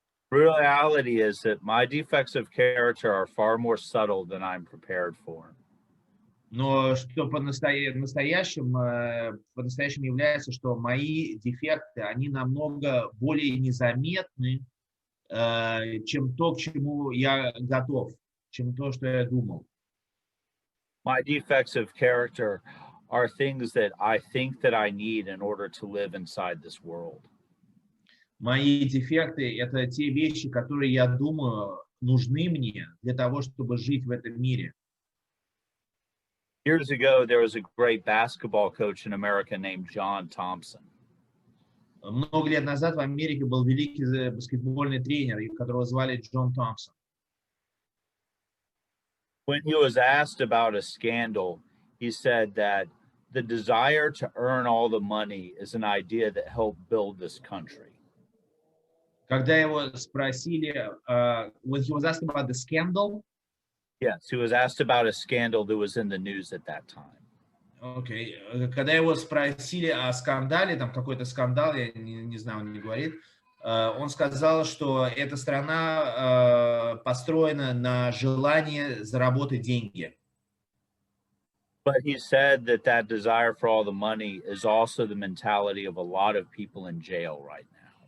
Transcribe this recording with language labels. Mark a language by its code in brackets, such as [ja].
[en] Reality is that my defects of character are far more subtle than I'm prepared for. [ru] Но что по-настоящему является, что мои дефекты, они намного более незаметны, чем то, к чему я готов, чем то, что я думал. [en] My defects of character are things that I think that I need in order to live inside this world. [ru] Мои дефекты – это те вещи, которые, я думаю, нужны мне для того, чтобы жить в этом мире. [en] Years ago, there was a great basketball coach in America named John Thompson. [ru] Много лет назад в Америке был великий баскетбольный тренер, которого звали Джон Томпсон. [en] When he was asked about a scandal, he said that the desire to earn all the money is an idea that helped build this country. [ru] Когда его спросили, [en] when he was asked about the scandal, Yes, he was asked about a scandal that was in the news at that time. [ru] окей, когда его спросили о скандале, там какой-то скандал, я не знаю, он не говорит, он сказал, что эта страна построена на желании заработать деньги. [en] But he said that that desire for all the money is also the mentality of a lot of people in jail right now.